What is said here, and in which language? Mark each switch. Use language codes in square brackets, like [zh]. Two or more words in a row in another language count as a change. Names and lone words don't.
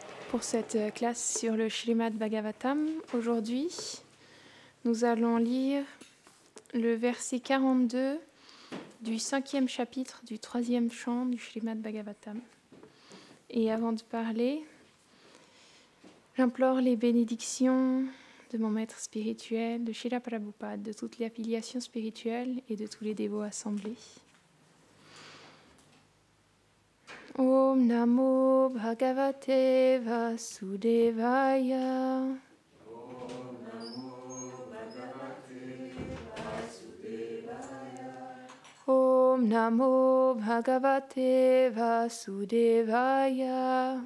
[fr] Pour cette classe sur le Srimad Bhagavatam, aujourd'hui, nous allons lire le verset 42 du 5e chapitre du 3e chant du Srimad Bhagavatam. Et avant de parler, j'implore les bénédictions de mon maître spirituel, de Srila Prabhupada, de toutes les affiliations spirituelles et de tous les dévots assemblés. [sa] ॐ नमो भगवते वासुदेवाय. ॐ नमो भगवते वासुदेवाय. ॐ नमो भगवते वासुदेवाय.